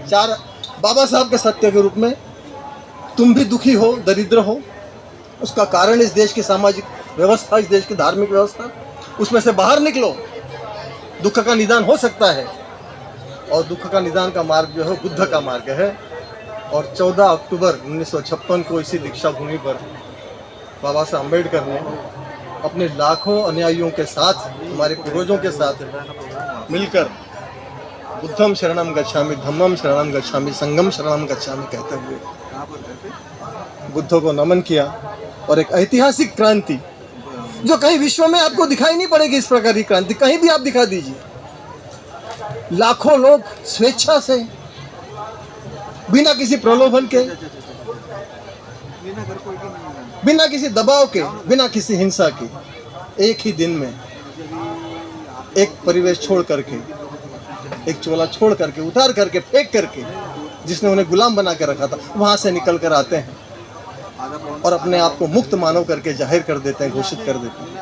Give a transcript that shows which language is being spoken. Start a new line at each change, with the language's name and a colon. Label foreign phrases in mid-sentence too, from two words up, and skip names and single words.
Hindi: 4 बाबा साहब के सत्य के रूप में, तुम भी दुखी हो, दरिद्र हो, उसका कारण इस देश की सामाजिक व्यवस्था, इस देश की धार्मिक व्यवस्था, उसमें से बाहर निकलो, दुख का निदान हो सकता है। और दुख का निदान का मार्ग जो है बुद्ध का मार्ग है। और 14 अक्टूबर 1956 को इसी दीक्षा भूमि पर बाबा साहब अम्बेडकर ने अपने लाखों अनुयायियों के साथ, हमारे पूर्वजों के साथ मिलकर
Pali: बुद्धम शरणम गच्छामि, धम्मम शरणम गच्छामि, संघम शरणम गच्छामि
Hindi: कहते हुए बुद्ध को नमन किया। और एक ऐतिहासिक क्रांति जो कहीं विश्व में आपको दिखाई नहीं पड़ेगी, इस प्रकार की क्रांति कहीं भी आप दिखा दीजिए। लाखों लोग स्वेच्छा से, बिना किसी प्रलोभन के, बिना किसी दबाव के, बिना किसी हिंसा के, एक ही दिन में एक परिवेश छोड़ करके, एक चोला छोड़ करके, उतार करके, फेंक करके, जिसने उन्हें गुलाम बना कर रखा था, वहां से निकल कर आते हैं और अपने आप को मुक्त मानव करके जाहिर कर देते हैं, घोषित कर देते हैं।